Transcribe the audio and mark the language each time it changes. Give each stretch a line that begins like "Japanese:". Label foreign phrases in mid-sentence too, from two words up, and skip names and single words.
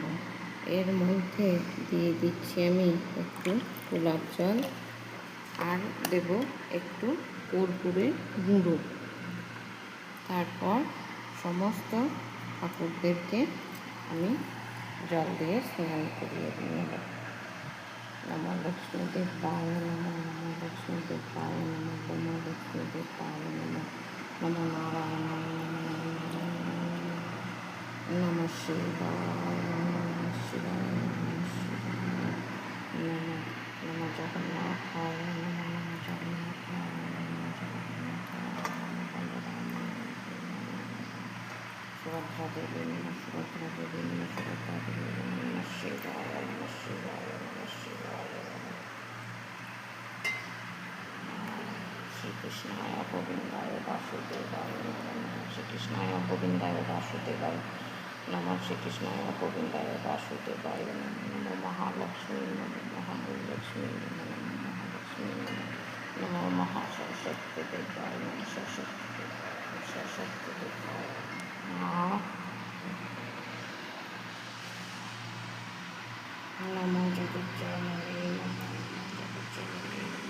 Bangla: এর মধ্যে দিয়ে দিচ্ছি আমি একটু গোলাপ জল, আর দেব একটু কর্পূরের গুঁড়ো। তারপর সমস্ত ঠাকুরদেরকে আমি জল দিয়ে স্নান করিয়ে নেব।
Sanskrit: नमो लक्ष्मी देवाय नमः, नमो लक्ष्मी देवाय नमः, नमो लक्ष्मी देवाय नमः, नमो नारायणाय नमः शिवाय नमः शिवाय नमः शिवाय नमः, नमो जगन्नाथाय नमः, नमो जगन्नाथाय नमः, सुभद्रा देवी नमः, सुभद्रा देवी नमः, सुभद्रा देवी नमः शिवाय नमः शिवाय नमः शिवाय नमः। श्रीकृष्णाय गोविन्दाय वासुदेवाय नमः, श्रीकृष्णाय गोविन्दाय वासुदेवाय नमः, श्रीकृष्णाय गोविन्दाय वासुदेवाय नमः, नमो महालक्ष्मी नमः, महालक्ष्मी नमः, महालक्ष्मी नमः, महासरस्वती देवाय नमः, सरस्वती देवाय नमः, नमो जगज्जननी नमः, जगज्जननी।